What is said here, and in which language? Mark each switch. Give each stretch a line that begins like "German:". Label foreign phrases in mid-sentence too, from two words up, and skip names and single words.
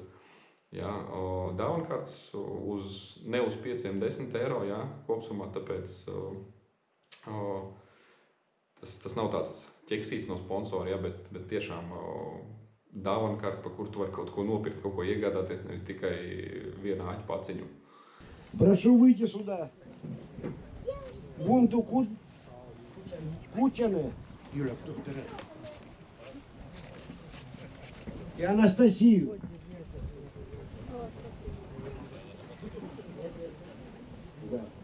Latvian: Jā, dāvankartes ne uz 5-10 eiro, jā, kopsumā, tāpēc tas nav tāds ķeksīts no sponsora, jā, bet tiešām dāvankarte, pa kuru tu vari kaut ko nopirkt, kaut ko iegādāties, nevis tikai vienu āķu paciņu.
Russian: Прошу выйти сюда. Бунту Кучаны. Юля, кто вторая? И Анастасию. Да.